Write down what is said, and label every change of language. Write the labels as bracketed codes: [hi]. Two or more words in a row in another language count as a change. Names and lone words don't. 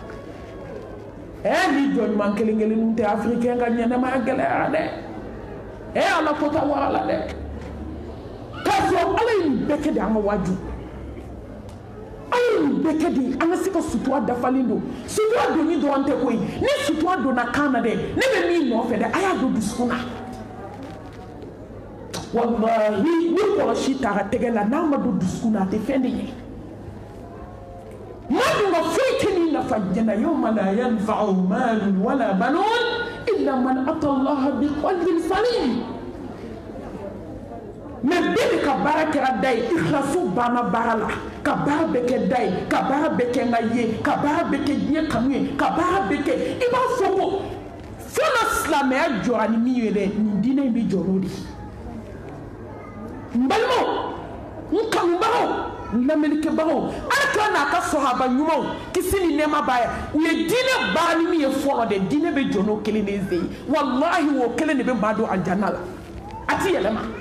[bm] ni jɔnɲuman kelen kelenninw tɛ africain ka ɲɛnɛmaya gɛlɛyara dɛ ala ko ta wara la dɛ k'a sɔrɔ ala ye nin bɛɛ kɛ de an ka waju ala ye nin bɛɛ kɛ de an ka se ka sutura dafalen don sutura donni dɔrɔn tɛ koyi ni sutura donna kan na dɛ ne bɛ min nɔfɛ dɛ a y'a don dusukun na wallahi ni kɔlɔsi taara tɛgɛ la n'a ma don dusukun na a tɛ fɛn de ɲɛ maa dun ka foyi tɛ nin nafa jɛnna [ar] يوم لا ينفع مال ولا بنون إلا من أتى الله بقلب سليم [bm] mais bɛɛ de ka baara kɛra da ye ikhlasu banna baara la ka baara bɛɛ kɛ da ye ka baara bɛɛ kɛ n ka ye ka baara bɛɛ kɛ diɲɛ kanu ye ka baara bɛɛ kɛ i b'a fɔ ko fo na silamɛya jɔra ni min ye dɛ nin diinɛ in bɛ jɔ n'o de ye n balimaw n kanubagaw n lamɛnnikɛbagaw ala kira n'a ka sɔhaba ɲumanw kisi ni nɛɛma b'a ye u ye diinɛ baara ni min ye fɔlɔ dɛ diinɛ bɛ jɔ n'o kelen de ye walahi o kelen de bɛ maa don aljanna la a ti yɛlɛma